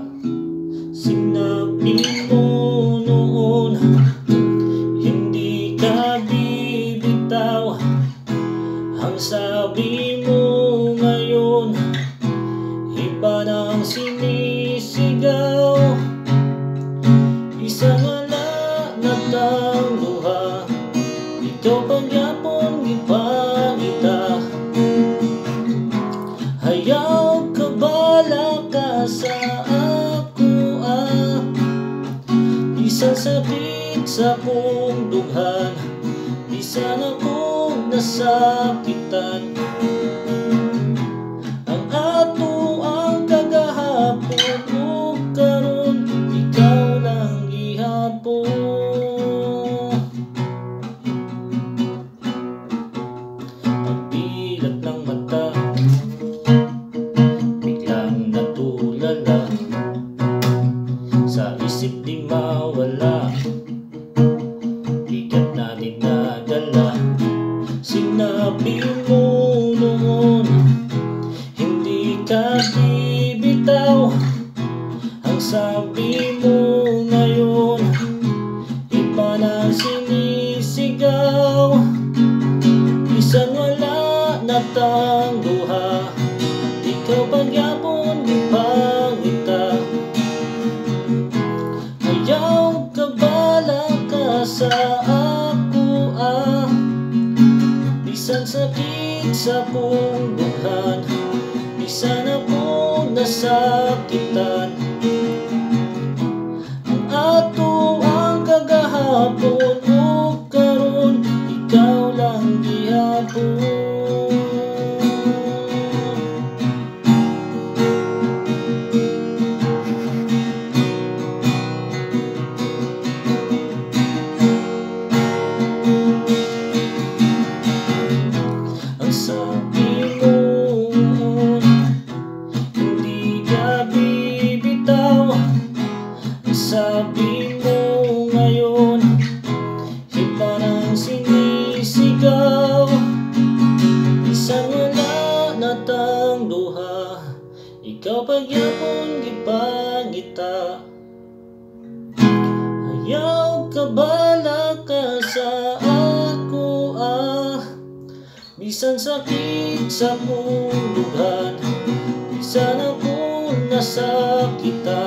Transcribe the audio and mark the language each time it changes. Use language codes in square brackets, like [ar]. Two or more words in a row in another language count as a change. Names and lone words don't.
[tl] Sinabi mo noon, hindi ka bibitaw. Ang sabi mo ngayon, iba nang sinisigaw. [ceb] Isang wala na tangluha, ikaw pagyapon ipangita. Hayaw ka bala ka sa ako isang sakit sa kong dughan, bisan akong nasakitan. Ang ato ang kagahapon o karon, ikaw lang gihapon. [tl] Pagdilat ng mata, biglang natulala, sa isip di mawala, bigat na dinadala. Sinabi mo noon, hindi ka bibitaw. Ang sabi mo ngayon, iba na sinisigaw. [ceb] Bisan wala na tangluha, ikaw pagyapon ipangita. Hayaw ka bala ka sa ako bisan sakit sa kong dughan, bisan akong nasakitan. Ang ato ang kagahapon o karon, ikaw lang gihapon. [tl] Ang sabi mo, hindi ka bibitaw. Ang sabi mo ngayon, iba nang sinisigaw. [ceb] Isang wala na tangluha, ikaw pagyapon gipangita. Hayaw ka bala ka sa ako bisan sakit sa kong dughan, bisan akong nasakit.